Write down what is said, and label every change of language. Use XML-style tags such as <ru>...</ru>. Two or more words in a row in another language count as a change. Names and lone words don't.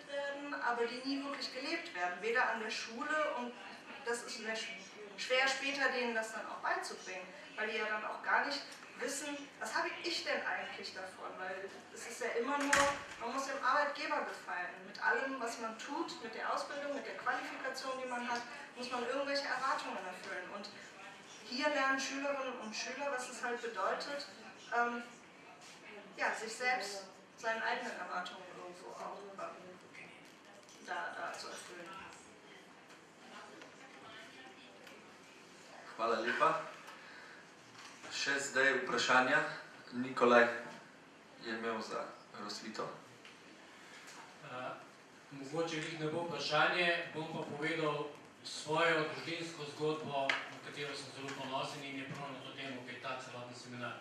<de>werden, aber die nie wirklich gelebt werden, weder an der Schule, und das ist schwer später denen das dann auch beizubringen, weil die ja dann auch gar nicht wissen, was habe ich denn eigentlich davon, weil es ist ja immer nur, man muss dem Arbeitgeber gefallen, mit allem, was man tut, mit der Ausbildung, mit der Qualifikation, die man hat, muss man irgendwelche Erwartungen erfüllen. Und hier lernen Schülerinnen und Schüler, was es halt bedeutet, ja, sich selbst seinen eigenen Erwartungen irgendwo auch da zu erfüllen.</de> <sl>Hvala lepa. Še zdaj vprašanja. Nikolaj je imel za Rosvito. Mogoče jih ne bo vprašanje, bom pa povedal svojo družinsko zgodbo, na katero sem zelo ponosen in je prav na to temo, kaj je ta celoten seminar.</sl>